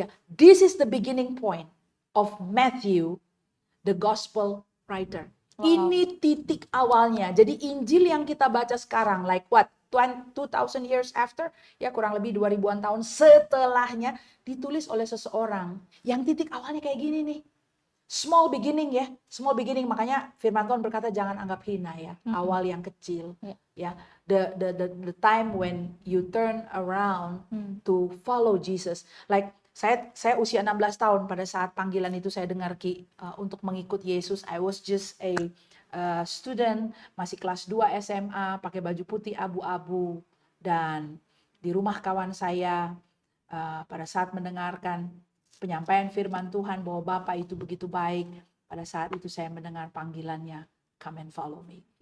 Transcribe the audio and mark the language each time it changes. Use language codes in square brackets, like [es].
[en] This is the beginning point of Matthew, the gospel writer. [id] Wow. Ini titik awalnya. Jadi Injil yang kita baca sekarang, [en] like what? 2000 years after, [id] ya kurang lebih 2000-an tahun setelahnya, ditulis oleh seseorang yang titik awalnya kayak gini nih. [en] Small beginning [id] ya, [en] small beginning. [id] Makanya firman Tuhan berkata jangan anggap hina ya, awal yang kecil. Ya, [en] the time when you turn around to follow Jesus. [id] Like saya usia 16 tahun pada saat panggilan itu saya dengar untuk mengikut Yesus. [en] I was just a student, [id] masih kelas 2 SMA, pakai baju putih abu-abu, dan di rumah kawan saya pada saat mendengarkan penyampaian firman Tuhan bahwa Bapa itu begitu baik, pada saat itu saya mendengar panggilannya, [en] come and follow me.